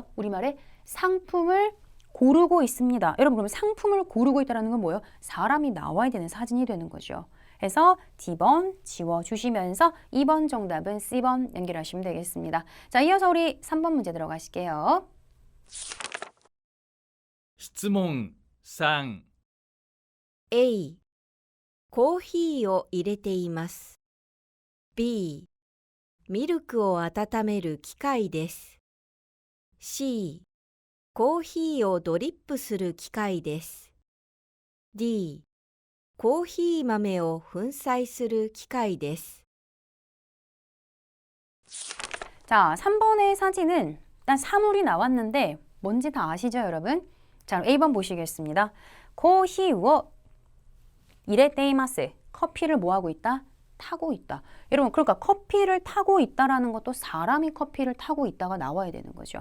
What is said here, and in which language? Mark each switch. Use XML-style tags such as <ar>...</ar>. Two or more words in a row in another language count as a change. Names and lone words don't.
<ko>우리말에 상품을 고르고 있습니다. 여러분 그러면 상품을 고르고 있다는 건 뭐예요? 사람이 나와야 되는 사진이 되는 거죠. 그래서 D번 지워주시면서 2번 정답은 C번 연결하시면 되겠습니다. 자, 이어서 우리 3번 문제 들어가실게요.</ko> <ja>質問3 A、コーヒーを入れています。B、ミルクを温める機械です。C、コーヒーをドリップする機械です。D、コーヒー豆を粉砕する機械です。</ja> <ko>자, 3번의 사진은 일단 사물이 나왔는데 뭔지 다 아시죠, 여러분? 자, A번 보시겠습니다.</ko> <ja>コーヒーを入れています.</ja> <ko>커피를 뭐 하고 있다? 타고 있다. 여러분, 그러니까 커피를 타고 있다라는 것도 사람이 커피를 타고 있다가 나와야 되는 거죠.</ko>